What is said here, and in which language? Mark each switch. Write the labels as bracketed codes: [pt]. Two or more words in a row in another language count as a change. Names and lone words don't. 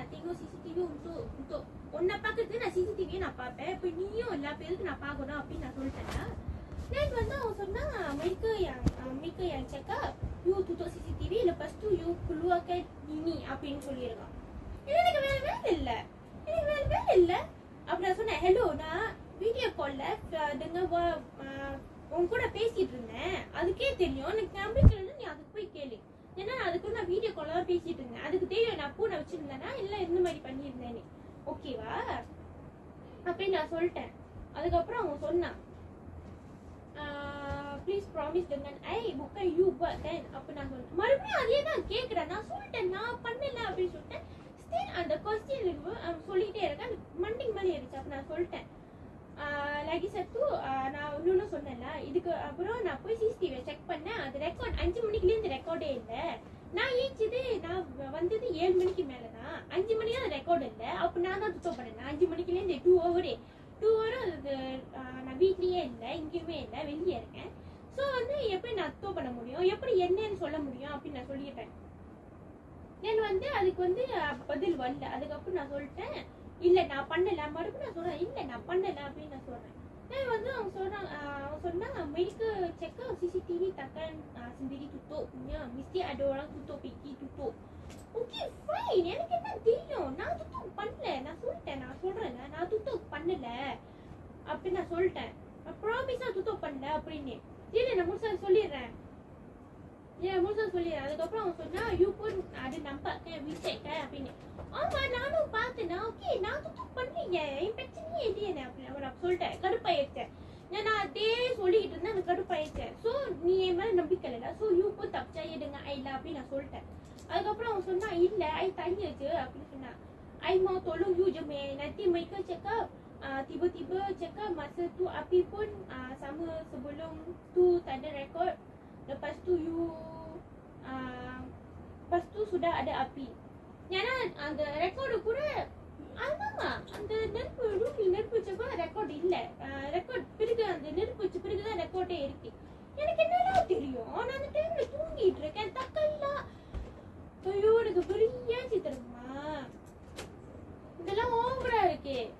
[ta] CCTV untuk உன்னை பார்க்கறதுக்கு நான் CCTV நான் பார்ப்பேன். இப்போ நீயும் எல்லா பேருக்கு நான் பார்க்கணும் அப்படின்னு நான் சொல்லிட்டேன்னா then வந்து அவன் சொன்னா [ms] mereka yang cakap you tutup CCTV lepas tu you keluarkan ini [ta] அப்படின்னு சொல்லியிருக்கான். எனக்கு வேலை இல்லை அப்படி நான் சொன்னேன். ஹலோ, நான் வீடியோ கால்ல dengan உன் கூட பேசிட்டு இருந்தேன், அதுக்கே தெரியும். எனக்கு நம்பிக்கையில நீ அதுக்கு போய் கேளு. ஏன்னா அதுக்கு நான் வீடியோ கால்ல தான் பேசிட்டு இருந்தேன், அதுக்கு தெரியும் நான் பூனை வச்சிருந்தேன்னா இல்லை இந்த மாதிரி பண்ணியிருந்தேன்னு. ஓகேவா அப்படின்னு நான் சொல்லிட்டேன். அதுக்கப்புறம் அவன் சொன்னான் [en] please promise [ms] dengan bukan you buat kan [ta] அப்ப நான் சொன்னேன். மறுபடியும் அதே தான் கேட்குறேன். நான் சொல்லிட்டேன் நான் பண்ணல அப்படின்னு சொல்லிட்டேன். ஸ்டில் அந்த கொஸ்டின் சொல்லிட்டே இருக்கேன். மண்டிங் மாதிரி இருந்துச்சு. அப்ப நான் சொல்லிட்டேன் [ms] lagi satu [ta] நான் இன்னொன்னு சொன்னேன்ல, இதுக்கு அப்புறம் நான் போய் CCTV செக் பண்ணேன். அது ரெக்கார்ட் 5 மணிக்குலேருந்து ரெக்கார்டே இல்லை. நான் நான் வந்தது 7 மணிக்கு மேலே தான். 5 மணி தான் ரெக்கார்டு இல்லை. அப்போ நான் தான் துத்தம் பண்ணேன். 5 மணிக்குலேருந்து 2 ஹவரும் அது நான் வீட்லேயே இல்லை, இங்கேயுமே இல்லை, வெளியே இருக்கேன். ஸோ வந்து எப்படி நான் துத்தம் பண்ண முடியும், எப்படி என்னன்னு சொல்ல முடியும் அப்படின்னு நான் சொல்லிட்டேன். தென் வந்து அதுக்கு வந்து பதில் வரல. அதுக்கப்புறம் நான் சொல்லிட்டேன் இல்லை நான் பண்ணல. மறுபடியும் நான் சொல்றேன் இல்லை நான் பண்ணல அப்படின்னு நான் சொல்றேன். வந்து அவன் சொன்னாங்க [ms] mereka cakap CCTV takkan sendiri tutup punya, mesti ada orang tutup pergi tutup. [en] Okay fine, [ta] எனக்கு என்ன தெரியும், நான் துத்துப் பண்ணல. நான் சொல்றேன் நான் துத்துப் பண்ணல அப்படின்னு நான் சொல்லிட்டேன். ப்ராமிஸா துத்துப் பண்ணல அப்படின்னு இல்லை நான் முழுசா சொல்லிடுறேன். அதுக்கப்புறம் அவன் சொன்னா [ms] you pun ada nampak kan WeChat kan [ta] அப்படின்னு. ஆமா நானும் பார்த்தேன். ஓகே நான் துத்துப் பண்ணீங்க, என் பிரச்சனையே இல்லையே அப்படின்னு அவன் சொல்லிட்டேன். கடுப்பாயிடுச்சேன். நான் அதே சொல்லிக்கிட்டு இருந்தேன். அந்த கடுப்பாயிடுச்சேன். ஸோ நீ என் மேலே நம்பிக்கை இல்லைடா, ஸோ [ms] you pun tak percaya dengan I lah [ta] அப்படின்னு நான் சொல்லிட்டேன். அதுக்கப்புறம் அவன் சொன்னா இல்லை [ms] I tanya je [ta] அப்படின்னு சொன்னா. [ms] I mau tolong you je nanti mereka cakap tiba-tiba cakap masa tu api pun sama sebelum tu tak ada rekod. Lepas tu lepas tu sudah ada api. [ta] ஏன்னா அந்த ரெக்கார்டு கூட ஆமாமா அந்த நெருப்பு வச்சப்ப ரெக்கார்டு இல்லை. ரெக்கார்ட் பிறகு அந்த நெருப்பு வச்ச பிறகுதான் ரெக்கார்டே இருக்கு. எனக்கு என்னெல்லாம் தெரியும், நான் அந்த டைம்ல தூங்கிட்டு இருக்கேன். தக்கல்லா ஐயோ எனக்கு பெரிய சித்திரமா இதெல்லாம் ஓவரா இருக்கே.